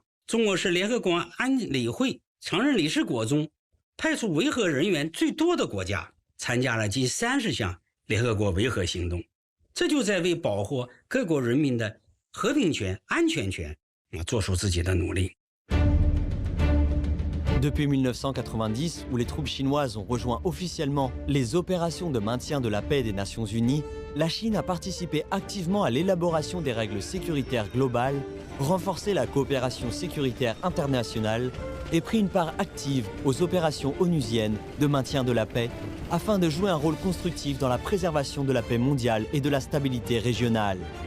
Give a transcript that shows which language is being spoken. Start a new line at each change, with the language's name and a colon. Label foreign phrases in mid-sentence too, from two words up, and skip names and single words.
Chinese: 中国是联合国安理会常任理事国中派出维和人员最多的国家，参加了近30项联合国维和行动，这就在为保护各国人民的和平权、安全权做出自己的努力。
French: Depuis 1990, où les troupes chinoises ont rejoint officiellement les opérations de maintien de la paix des Nations Unies, la Chine a participé activement à l'élaboration des règles sécuritaires globales, renforcé la coopération sécuritaire internationale et pris une part active aux opérations onusiennes de maintien de la paix, afin de jouer un rôle constructif dans la préservation de la paix mondiale et de la stabilité régionale.